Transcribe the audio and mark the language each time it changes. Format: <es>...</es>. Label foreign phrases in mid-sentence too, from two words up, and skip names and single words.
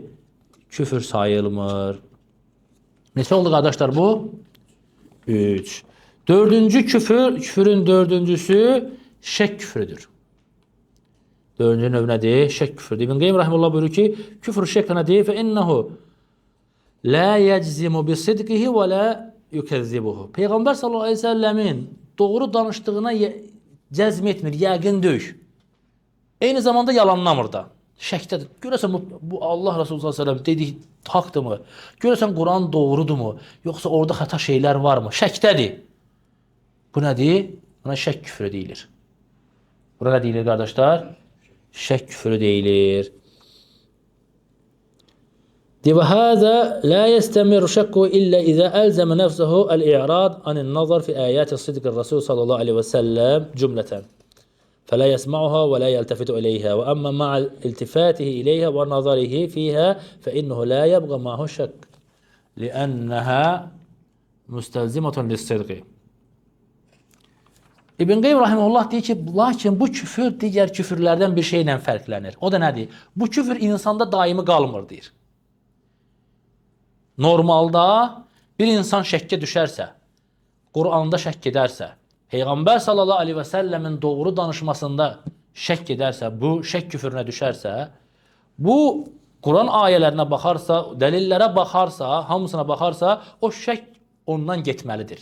<az>Küfür sayılmır. Neçə oldu qardaşlar bu? 3. Dördüncü küfürün dördüncüsü şək küfrüdür. Dördüncü növ nədir? Şək küfrüdür. İbn Qeym Rahimullah buyurur ki, küfr şək nədir?</az> <ar>فَإِنَّهُ لَا يَجْزِمُ بِصِدْقِهِ وَلَا يُكَذِّبُهُ.</ar> <az>Peyğəmbər</az> <ar>صلى الله عليه وسلم</ar> <az>doğru danışdığına cəzm etmir, yəqin döyük. Eyni zamanda yalanlamır da. Şəkdədir. Görəsən bu Allah Resulü</az> <ar>صلى الله عليه وسلم</ar> <az>dediyi haqdırmı? Görəsən Quran doğrudurmu? Yoxsa orada xəta şeylər varmı? Şəkdədir. Bu nədir? Buna şək küfrü deyilir. Buna nə deyilir qardaşlar? Şək küfrü deyilir.</az> <ar>وهذا لا يستمر شكه إلا إذا ألزم نفسه الإعراض عن النظر في آيات الصدق الرسول صلى الله عليه وسلم جملة فلا يسمعها ولا يلتفت إليها وأما مع التفاته إليها ونظره فيها فإنه لا يبغى معه شك لأنها مستلزمة للصدق.</ar> <az>İbn Qeym rahimehullah deyir ki, lakin bu küfür digər küfürlərdən bir şeylə fərqlənir. O da nədir? Bu küfür insanda daimi qalmır deyir. Normalda bir insan şəkkə düşərsə, Quranda şəkk edərsə, Peyğəmbər</az> <ar>صلى الله عليه وسلم</ar> <az>doğru danışmasında şəkk edərsə, bu şəkk küfrünə düşərsə, bu Quran ayələrinə baxarsa, dəlillərə baxarsa, hamısına baxarsa, o şəkk ondan getməlidir.</az>